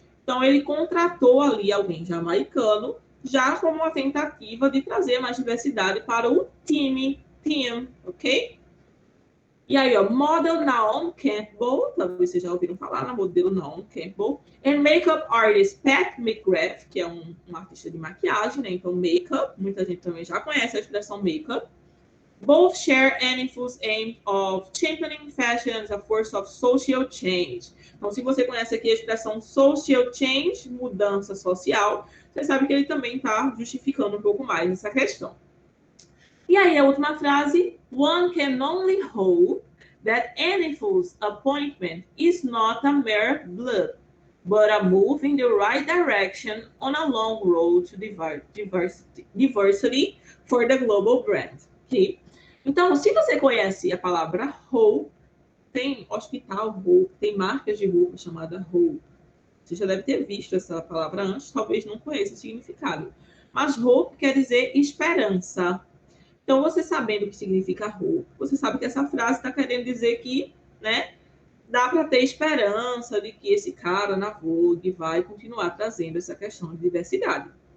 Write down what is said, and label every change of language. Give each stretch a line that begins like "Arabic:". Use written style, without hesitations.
Portuguese: Então, ele contratou ali alguém jamaicano, já como uma tentativa de trazer mais diversidade para o team, ok? E aí, ó, model Naomi Campbell, talvez vocês já ouviram falar na modelo Naomi Campbell, e
English: makeup artist
Portuguese: Pat McGrath, que é um artista de maquiagem, né? Então, makeup, muita gente também já conhece a expressão makeup.
English: Both share Aniful's aim of championing fashion as a force of social change.
Portuguese: Então, se você conhece aqui a expressão social change, mudança social, você sabe que ele também está justificando um pouco mais essa questão. E aí, a última frase,
English: one can only hope that Aniful's appointment is not a mere blip, but a move in the right direction on a long road to diversity for the global brand. Okay?
Portuguese: Então, se você conhece a palavra Hope, tem hospital Hope, tem marcas de roupa chamada Hope. Você já deve ter visto essa palavra antes, talvez não conheça o significado. Mas Hope quer dizer esperança. Então, você sabendo o que significa Hope, você sabe que essa frase está querendo dizer que, né, dá para ter esperança de que esse cara na Vogue vai continuar trazendo essa questão de diversidade.